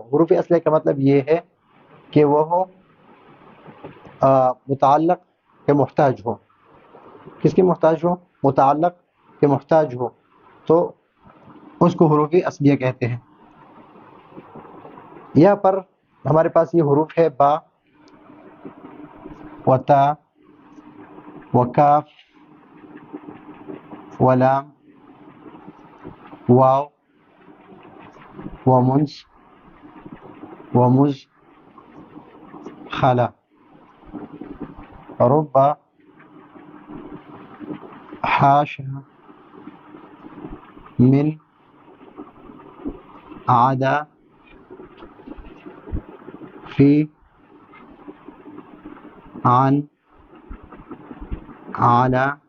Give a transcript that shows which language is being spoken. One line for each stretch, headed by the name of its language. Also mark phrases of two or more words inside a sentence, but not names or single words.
Urdu: حروف اصلیہ کا مطلب یہ ہے کہ وہ متعلق کے محتاج ہو۔ کس کے محتاج ہو؟ متعلق کے محتاج ہو، تو اس کو حروف اصلیہ کہتے ہیں۔ یہاں پر ہمارے پاس یہ حروف ہے با و تا و کاف و لام
Arabic: واو و منس و مز خلا رب حاشا من عدا فی عن علی